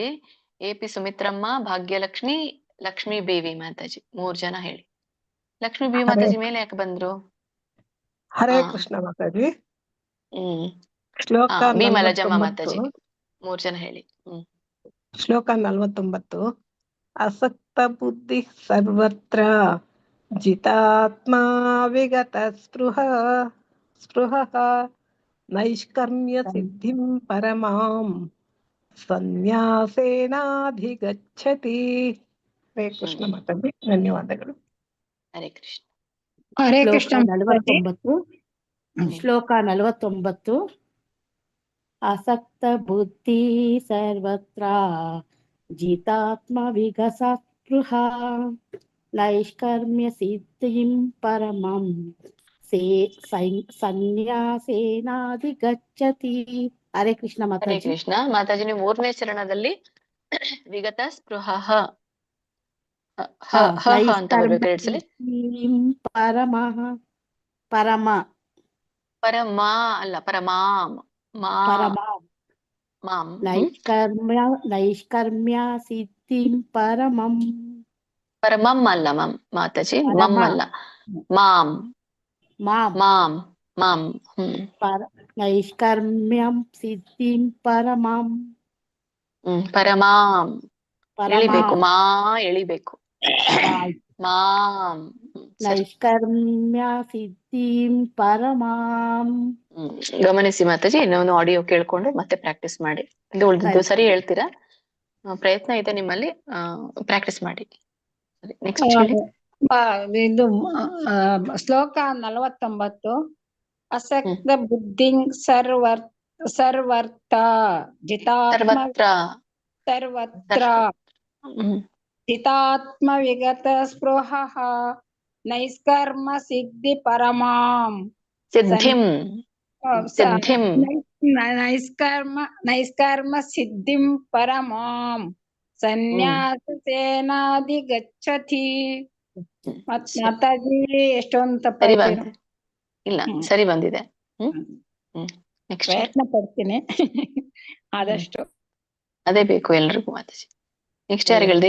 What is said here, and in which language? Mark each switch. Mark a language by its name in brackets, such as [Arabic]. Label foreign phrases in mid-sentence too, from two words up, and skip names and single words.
[Kannada] AP ಸುಮಿತ್ರಮ್ಮ, ಭಾಗ್ಯಲಕ್ಷ್ಮಿ, ಲಕ್ಷ್ಮೀ ಬೇವಿ ಮಾತಾಜಿ. 3 ಜನ ಹೇಳಿ. ಲಕ್ಷ್ಮೀ ಬೇವಿ ಮಾತಾಜಿ ಮೇಲೆ ಯಾಕೆ ಬಂದ್ರು? ಹರೇ ಕೃಷ್ಣ ಮಾತಾಜಿ. ಶ್ಲೋಕ ಭೀಮಲಜಮ್ಮ ಮಾತಾಜಿ 3 ಜನ ಹೇಳಿ. [Sanskrit] ಶ್ಲೋಕ 49. ಅಸಕ್ತ ಬುದ್ಧಿ ಸರ್ವತ್ರ ಜಿತಾತ್ಮ ವಿಗತ ಸ್ಪೃಹ ನೈಷ್ಕರ್ಮ್ಯ ಸಿದ್ಧಿಂ ಪರಮಾಂ ಸನ್ಯಾಸೇನಾಧಿಗಚ್ಚತಿ. [Kannada] ಹರೇ ಕೃಷ್ಣ ಮಾತಾಜಿ, ಧನ್ಯವಾದಗಳು. ಹರೇ ಕೃಷ್ಣ. ಹರೇ ಕೃಷ್ಣ. 49 ಶ್ಲೋಕ 49. [Sanskrit] ಅಸಕ್ತ ಬುದ್ಧಿ ಸರ್ವತ್ರ ಜಿತಾತ್ಮ ವಿಗತ ಸ್ಪೃಹ ನೈಷ್ಕರ್ಮ್ಯ ಸಿದ್ಧಿಂ ಪರಮಂ ಸನ್ಯಾಸೇನಾಧಿಗಚ್ಚತಿ. [Kannada] ಹರೇ ಕೃಷ್ಣ ಮಾತಾಜಿ. ಹರೇ ಕೃಷ್ಣ ಮಾತಾಜಿ. ನೀವು 3ನೇ ಚರಣದಲ್ಲಿ [Sanskrit] ವಿಗತ ಸ್ಪೃಹ [Kannada] ಅಂತ ಬರ್ಬೇಕು. ಹೇಳ್ಸಲಿ. ಪರಮ ಪರಮ ಅಲ್ಲ, ಪರಮಾಂ. ಮಾಂ. [Sanskrit] ನೈಷ್ಕರ್ಮ್ಯ ಸಿದ್ಧಿಂ ಪರಮಂ. [Kannada] ಪರಮಂ ಅಲ್ಲ ಮಂ ಮಾತಾಜಿ, ಮಂ ಅಲ್ಲ, ಮಾಂ. [Sanskrit] ನೈಷ್ಕರ್ಮ್ಯಂ ಸಿದ್ಧಿಂ ಪರಮಂ. [Kannada] ಪರಮಾಂ ಎಳಿಬೇಕು, ಮಾ ಎಳಿಬೇಕು. ಮಾಂ [Sanskrit] ನೈಷ್ಕರ್ಮ್ಯ ಸಿದ್ಧಿಂ ಪರಮಾಂ. [Kannada] ಗಮನಿಸಿ ಮಾತಾಜಿ, ಇನ್ನೊಂದು ಆಡಿಯೋ ಕೇಳ್ಕೊಂಡು ಮತ್ತೆ ಪ್ರಾಕ್ಟೀಸ್ ಮಾಡಿ. ಇದು ಉಳಿದಿದ್ದು ಸರಿ ಹೇಳ್ತೀರಾ? ಪ್ರಯತ್ನ ಇದೆ ನಿಮ್ಮಲ್ಲಿ, ಪ್ರಾಕ್ಟೀಸ್ ಮಾಡಿ. ಸರಿ, ನೆಕ್ಸ್ಟ್ ಹೇಳಿ. ಇದು ಶ್ಲೋಕ 49. [Sanskrit] ಅಸಕ್ತ ಬುದ್ಧಿ ಸರ್ವರ್ಥ ಜಿತಾತ್ಮ ಸರ್ವತ್ರ ಜಿತಾತ್ಮ ವಿಗತ ಸ್ಪೃಹ ನೈಷ್ಕರ್ಮ ಸಿದ್ಧಿ ಪರಮಾಂ ಸಿದ್ಧಿಂ ಸಿದ್ಧಿಂ ನೈಷ್ಕರ್ಮ ಸಿದ್ಧಿಂ ಪರಮಾಂ ಸನ್ಯಾಸೇನಾಧಿಗಚ್ಚತಿ. [Kannada] ಮಾತಾಜಿ ಎಷ್ಟೊಂದು ಸರಿ ತಪ್ಪಾಯ್ತು. ಬಂದಿದೆ. ಇಲ್ಲ, ಸರಿ ಬಂದಿದೆ. ನೆಕ್ಸ್ಟ್ ಪ್ರಯತ್ನ ಪಡ್ತೀನಿ ಆದಷ್ಟು. ಅದೇ ಬೇಕು ಎಲ್ರಿಗೂ ಮಾತಾಜಿ. ನೆಕ್ಸ್ಟ್ ಯಾರು ಹೇಳಿದೆ?